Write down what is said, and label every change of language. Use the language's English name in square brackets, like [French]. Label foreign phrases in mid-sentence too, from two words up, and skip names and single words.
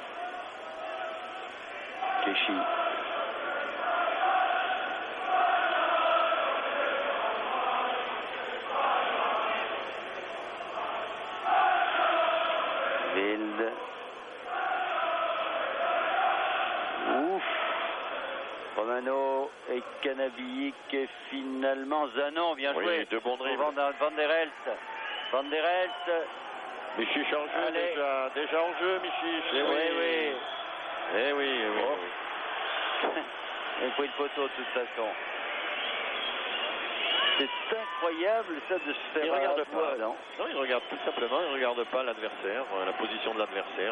[French] Keshi. Wilde. Ouf. Romano et Canabic et finalement Zanon, bien joué. Oui, 2 bons dribbles. Van der Elst. Van der Elst. Michic en jeu déjà en jeu, Michic. Oui. Eh oui. Il faut une photo de toute façon. C'est incroyable ça de se faire. Il regarde pas. Non, il regarde tout simplement. Il regarde pas l'adversaire, la position de l'adversaire.